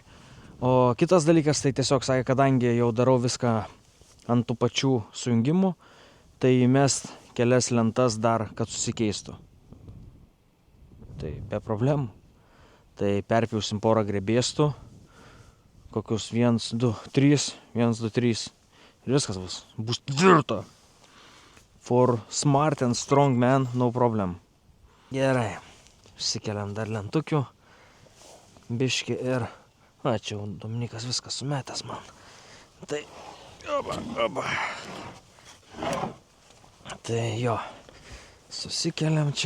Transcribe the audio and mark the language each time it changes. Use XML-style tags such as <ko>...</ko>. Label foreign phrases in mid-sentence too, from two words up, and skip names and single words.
<lt>O kitas dalykas, tai tiesiog sakė, kadangi jau darau viską ant tų pačių sujungimų, tai įmest kelias lentas dar, kad susikeistų. Tai be problemų. Tai perpjausim porą grebėstų, kokius 1, 2, 3. Ir viskas bus tvirta.</lt> <en>For smart and strong man, no problem.</en> <lt>Gerai, išsikeliam dar lentukių. Biški ir... čia jau Dominikas viskas sumetęs man. Tai... Oba. Tai jo, susikeliam čia.</lt>